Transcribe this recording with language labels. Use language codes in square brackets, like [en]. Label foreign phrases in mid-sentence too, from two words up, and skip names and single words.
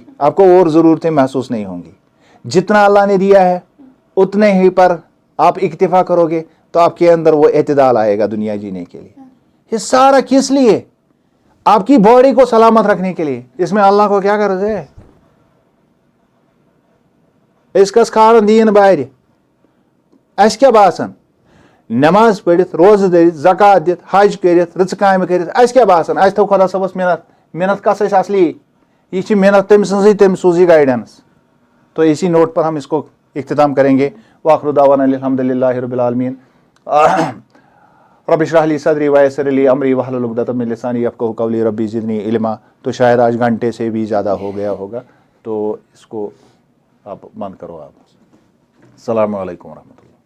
[ur] آپ کو اور ضرورتیں محسوس نہیں ہوں گی. جتنا اللہ نے دیا ہے اتنے ہی پر آپ اکتفا کرو گے تو آپ کے اندر وہ اعتدال آئے گا دنیا جینے کے لیے. یہ سارا کس لیے؟ آپ کی باڈی کو سلامت رکھنے کے لیے. اس میں اللہ کو کیا غرض ہے؟ [ks] اس کس کھارن دین بارِ اس کیا باسان نماز پڑھت, روزہ دٔرِتھ, زکات دِتھ, حج کٔرِتھ, رٕژٕ کامہِ کٔرِتھ, اس کیا باسان اس تھو خدا صٲبس محنت کس ٲسۍ اصلی؟ یہ چھ محنت تٔمۍ سٕنٛزٕے, تٔمۍ سوٗز یہ گائیڈنس. [ur] تو اسی نوٹ پر ہم اس کو اختتام کریں گے. [ar] وآخر دعوانا الحمد للہ رب العالمین. رب اشرح لی صدری ویسر لی امری واحلل عقدۃ من لسانی یفقہوا قولی. ربی زدنی علما. [ur] تو شاید آج گھنٹے سے بھی زیادہ ہو گیا ہوگا, تو اس کو آپ بند کرو. [ar] آپ السلام علیکم ورحمۃ اللہ.